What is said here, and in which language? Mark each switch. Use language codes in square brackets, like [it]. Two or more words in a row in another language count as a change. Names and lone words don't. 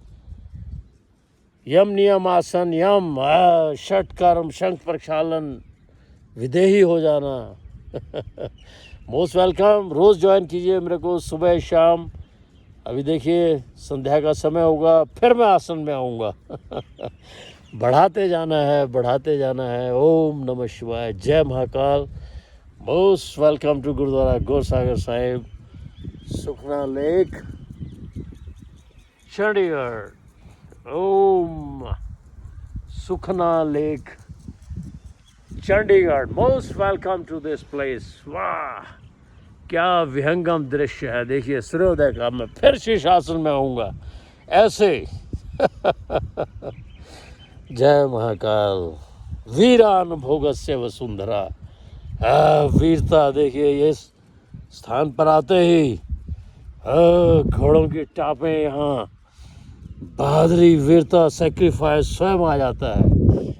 [hi] यम नियम आसन, यम षट कर्म, शंख प्रक्षालन, विदेही हो जाना। [en] Most welcome. [hi] रोज़ ज्वाइन कीजिए मेरे को, सुबह शाम। अभी देखिए संध्या का समय होगा, फिर मैं आसन में आऊँगा। बढ़ाते जाना है, बढ़ाते जाना है। ओम नमः शिवाय, जय महाकाल। [en] Most welcome to [hi] गुरुद्वारा गौरसागर साहिब, सुखना लेक, चंडीगढ़। ओम सुखना लेक, चंडीगढ़। [en] Most welcome to this place. [hi] वाह, क्या विहंगम दृश्य है। देखिए सूर्योदय का। मैं फिर शीर्षासन में आऊँगा ऐसे। जय महाकाल। [sa] वीरानुभोगस्य वसुंधरा। [hi] वीरता देखिए, ये स्थान पर आते ही घोड़ों की टापें, यहाँ बहादुरी, वीरता, सेक्रीफाइस स्वयं आ जाता है।